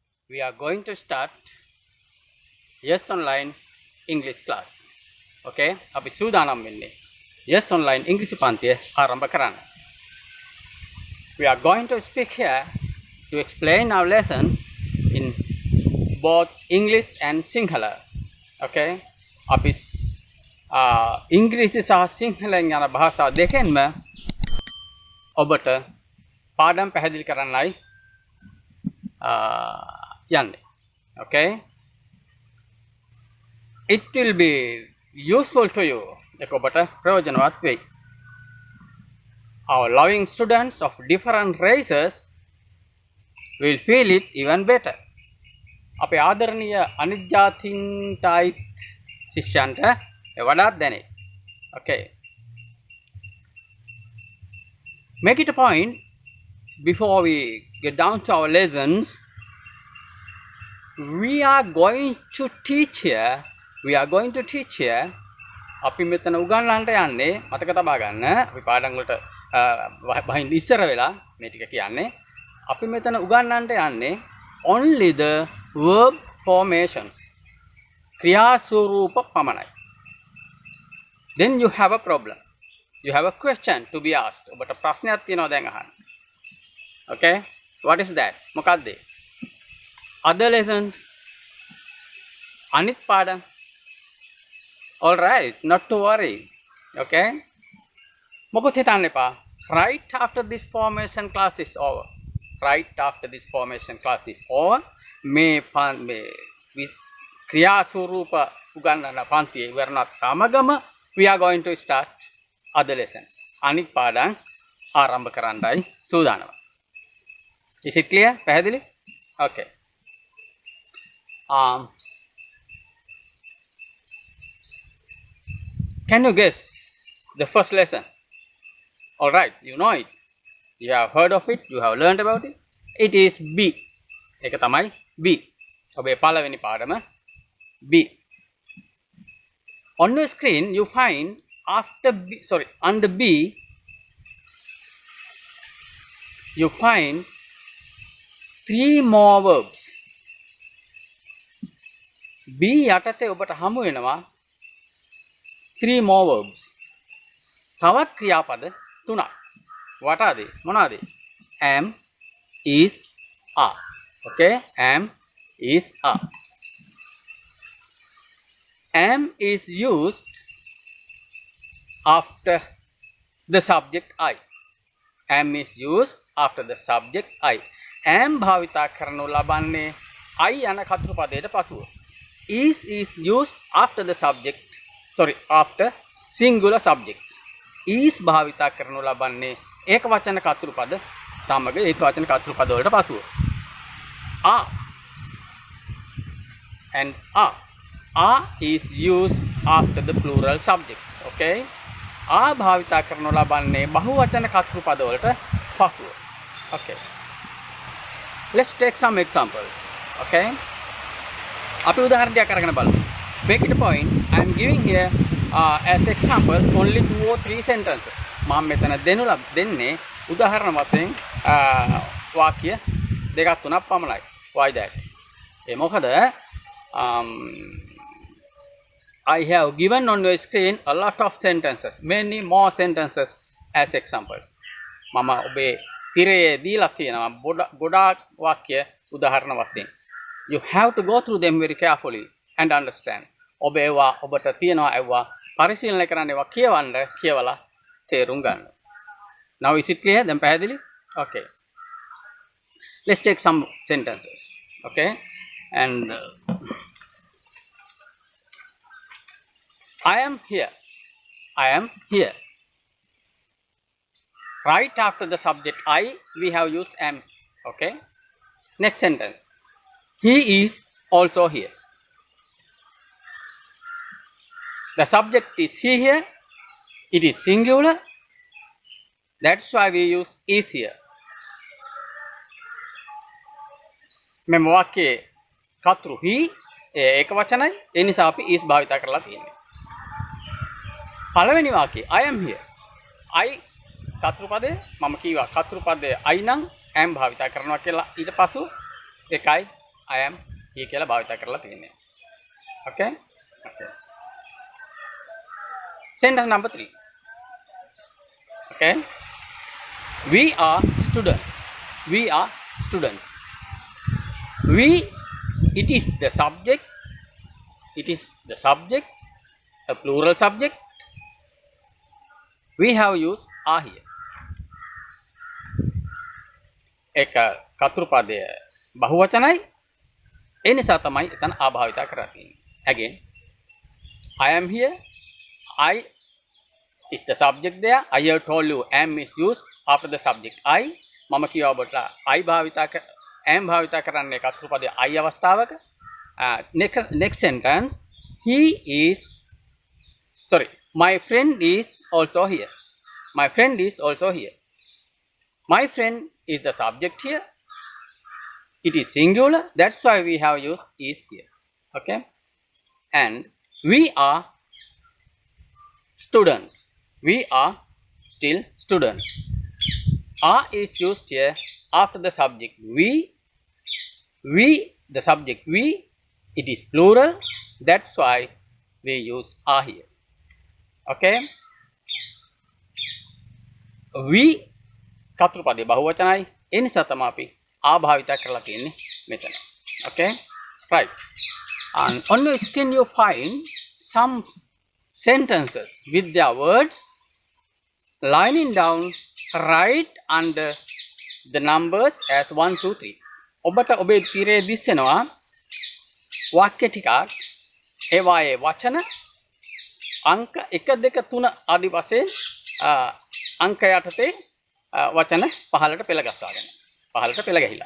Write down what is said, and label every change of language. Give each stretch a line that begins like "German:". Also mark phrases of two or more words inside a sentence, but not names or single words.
English: we are going to start Yes Online English class.
Sinhala: Okay, අපි සූදානම් වෙන්නේ Yes Online ඉංග්‍රීසි පන්තිය ආරම්භ කරන්න.
English: We are going to speak here to explain our lessons in both English and Sinhala.
Sinhala: Okay, අපි ඉංග්‍රීසි සහ සිංහලෙන් යන භාෂා දෙකෙන්ම ඔබට පාඩම් පැහැදිලි කරන්නයි යන්නේ.
English: Okay, it will be useful to you.
Sinhala: එක ඔබට ප්‍රයෝජනවත් වෙයි.
English: Our loving students of different races will feel it even better.
Sinhala: අපේ ආදරණීය අනිත් ජාතීන්ටයි ශිෂ්‍යයන්ට වඩාත් දැනේ.
English: Okay, make it a point before we get down to our lessons. We are going to teach here.
Sinhala: අපි මෙතන උගන්වන්නට යන්නේ මතක තබා ගන්න. අපි පාඩම් වලට වහින්න ඉස්සර වෙලා මේ ටික කියන්නේ. අපි මෙතන උගන්වන්නට යන්නේ
English: only the verb formations.
Sinhala: ක්‍රියා ස්වරූප පමණයි.
English: Then you have a problem. You have a question to be asked.
Sinhala: ඔබට ප්‍රශ්නයක් තියෙනවා දැන් අහන්න.
English: Okay? What is that? මොකක්ද? Other lessons.
Sinhala: අනිත් පාඩම්.
English: All right, not to worry. Okay?
Sinhala: මොකද හිතන්න එපා.
English: Right after this formation class is over.
Sinhala: මේ ක්‍රියා ස්වරූප උගන්වන පන්තිය ඉවරනත් සමගම
English: we are going to start other lessons.
Sinhala: අනිත් පාඩම් ආරම්භ කරන්නයි සූදානම්.
English: Is it clear? පැහැදිලි? Okay. Can you guess the first lesson? All right, you know it. You have heard of it. You have learned about it. It is B.
Sinhala: ඒක තමයි B. ඔබේ පළවෙනි පාඩම B.
English: On your screen, you find under B, you find 3 more verbs.
Sinhala: B යටතේ ඔබට හමු වෙනවා
English: 3 more verbs.
Sinhala: තවත් ක්‍රියාපද 3ක්. මොනවාද?
English: am, is, are. Okay, am, is, are. Am is used after the subject I. Am is used after the subject I.
Sinhala: Am භාවිතා කරනු ලබන්නේ I යන කතෘ පදයට පසුව.
English: Is used after the subject. After singular subjects.
Sinhala: Is භාවිතා කරනු ලබන්නේ ඒක වචන කතෘ පද සමග ඒක වචන කතෘ පද වලට පසුව.
English: Are and are. Are is used after the plural subjects. Okay? Are
Sinhala: භාවිතා කරනු ලබන්නේ බහුවචන කතෘ පද වලට පසුව.
English: Okay. Let's take some examples.
Sinhala: Okay? අපි උදාහරණයක් අරගෙන බලමු.
English: Make it a point. I am giving here as example only 2 or 3 sentences.
Sinhala: මම මෙතන දෙන්නේ උදාහරණ වශයෙන් වාක්‍ය දෙකක් තුනක් පමණයි.
English: Why that?
Sinhala: ඒ මොකද
English: I have given on your screen a lot of sentences, many more sentences as examples.
Sinhala: මම ඔබේ තිරයේ දීලා තියෙනවා ගොඩාක් වාක්‍ය උදාහරණ වශයෙන්.
English: You have to go through them very carefully and understand.
Sinhala: ඔබට තියෙනවා ඒවා පරිශීලනය කරන්න ඒවා කියවලා තේරුම් ගන්න.
English: Now is it clear?
Sinhala: දැන් පැහැදිලි?
English: Okay. Let's take some sentences. Okay? And I am here. Right after the subject I, we have used am. Okay? Next sentence. He is also here. The subject is he here. It is singular. That's why we use is here.
Sinhala: මෙම වාක්‍යයේ කතෘ he ඒක වචනයි. ඒ නිසා අපි is භාවිත කරලා තියෙන්නේ. පළවෙනි වාක්‍යය
English: I am here.
Sinhala: I කතෘ පදේ මම කීවා කතෘ පදේ I නම් am භාවිත කරනවා කියලා ඊට පසු එකයි
English: I am here
Sinhala: කියලා භාවිත කරලා තියෙන්නේ.
English: Okay? Okay. Sentence number 3. Okay? We are students. We are students. We, it is the subject. It is the subject, a plural subject. We have used are here.
Sinhala: एक කතුරුපදය බහුවචනයි. ඒ නිසා තමයි එතන ආභාවිත කරලා තියෙන්නේ.
English: Again, I am here. I is the subject there. I have told you am is used after the subject I.
Sinhala: මම කියව ඔබට I භාවිත am භාවිත කරන්නේ කතුරුපදයේ I අවස්ථාවක.
English: Next sentence, he is, sorry, my friend is also here. My friend is also here. My friend is the subject here. It is singular. That's why we have used is here. Okay? And we are students. We are still students. Are is used here after the subject we, the subject we, it is plural. That's why we use are here. Okay? We
Sinhala: කතුරුපදයේ බහුවචනයි. ඒ නිසා තමයි අපි ආභාවිත කරලා තියෙන්නේ මෙතන.
English: Okay? Right. And on your screen you find some sentences with their words lining down right under the numbers as 1 2 3.
Sinhala: ඔබට ඔබේ තීරයේ දිස්සෙනවා වාක්‍ය ටිකක් ඒවායේ වචන අංක 1 2 3 ආදි වශයෙන් අංක යටතේ වචන පහළට පෙළ ගස්වාගෙන පහළට පෙළ ගැහිලා.